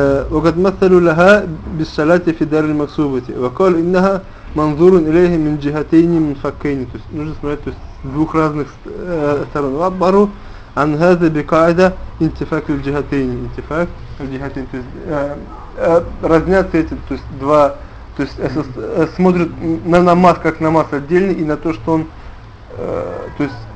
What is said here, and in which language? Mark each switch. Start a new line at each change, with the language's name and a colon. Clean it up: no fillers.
Arabic: وقد مثلوا لها بالصلاة في دار المكسوبة وقال إنها منظور إليه من جهتين منفكين.
Russian: То есть нужно смотреть с двух разных сторон.
Arabic: وعبروا عن هذا بقاعدة انتفاك الجهتين. انتفاك الجهتين,
Russian: то есть разнятся эти, то есть два, то есть смотрят на намаз как намаз отдельный и на то, что он, то есть